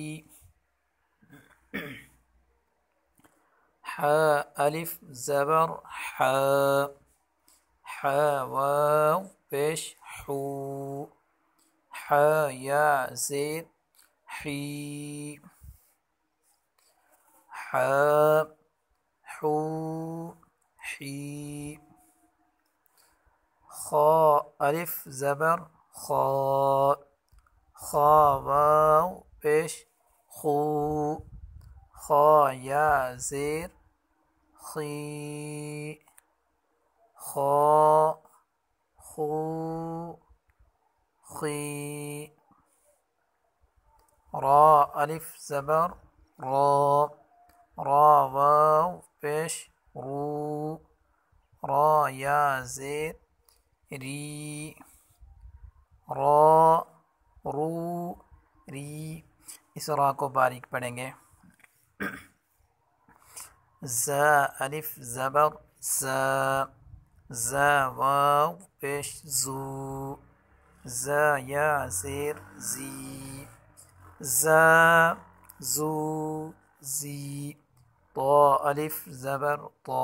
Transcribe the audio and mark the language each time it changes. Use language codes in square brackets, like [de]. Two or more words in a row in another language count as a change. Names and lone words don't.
[ur] حا الف زبر حا، حا واو پیش حو، حا یا زیر حی، حا حو حی، خا الف زبر خا، خا واو پیش خو، خا یا زیر خی، خا خو خی، را الف زبر را، را واو پیش رو، را یا زیر ری، را رو ری۔ اس را کو باریک پڑھیں گے۔ زا الف زبر زا، زا واو پیش زو، زا یا زیر زی، زا زو زی، طا الف زبر طا،